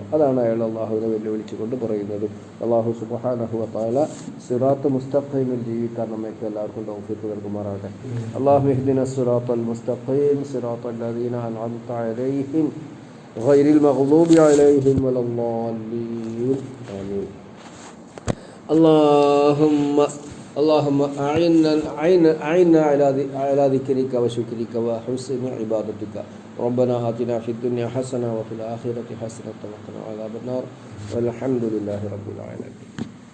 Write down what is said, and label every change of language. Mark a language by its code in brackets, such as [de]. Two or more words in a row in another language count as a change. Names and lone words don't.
[ml] അതാണ് അയാൾ അള്ളാഹുവിനെ വെല്ലുവിളിച്ചുകൊണ്ട് പറയുന്നത്. [ar] الله سبحانه وتعالى صراط مستقيم [ml] ജീവിക്കാൻ നമ്മൾക്ക് എല്ലാവർക്കും തൗഫീഖ് നൽകുമാറാകട്ടെ. [ar] الله اهدنا الصراط المستقيم صراط الذين أنعمت عليهم غير المغضوب عليهم ولا الضالين. ആമീൻ. اللهم أعنا على ذكرك وشكرك وحسن عبادتك. ربنا آتنا في الدنيا حسنة وفي الآخرة حسنة وقنا عذاب النار والحمد لله رب العالمين.